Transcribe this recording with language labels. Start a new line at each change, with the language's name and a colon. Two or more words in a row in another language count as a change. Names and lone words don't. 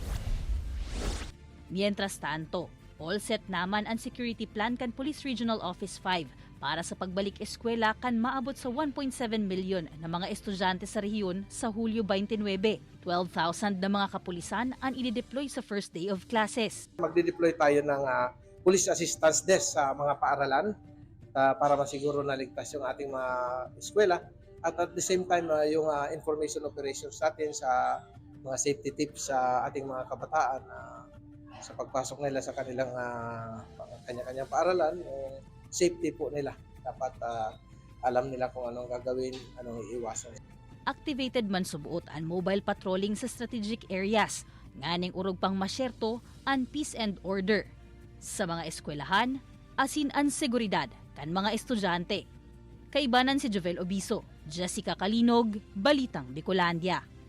Spanish: Mientras tanto,
English: all set
Bikol: naman ang
English: security plan
Bikol: kan Police Regional Office 5 para sa pagbalik eskwela kan maabot sa 1.7 milyon na mga estudyante sa rehiyon sa Hulyo 29.
Filipino: 12,000 na mga kapulisan ang i-deploy sa
English: first day of classes.
Filipino: Magde-deploy tayo ng
English: police assistance desk
Filipino: sa mga paaralan para masiguro na ligtas yung ating mga eskwela
English: at the same time
Filipino: yung
English: information operations
Filipino: natin sa mga
English: safety tips
Filipino: sa ating mga kabataan sa pagpasok nila sa kanilang kanya-kanyang paaralan, yung safety po nila. Dapat alam nila kung anong gagawin, anong iiwasan.
Bikol: Activated man subuot ang
English: mobile patrolling
Bikol: sa
English: strategic areas,
Bikol: nganing urog pang masyerto ang
English: peace and order
Bikol: sa mga eskwelahan, asin ang seguridad kan mga estudyante. Kaibanan si Jovel Obiso, Jessica Kalinog, Balitang Bicolandia.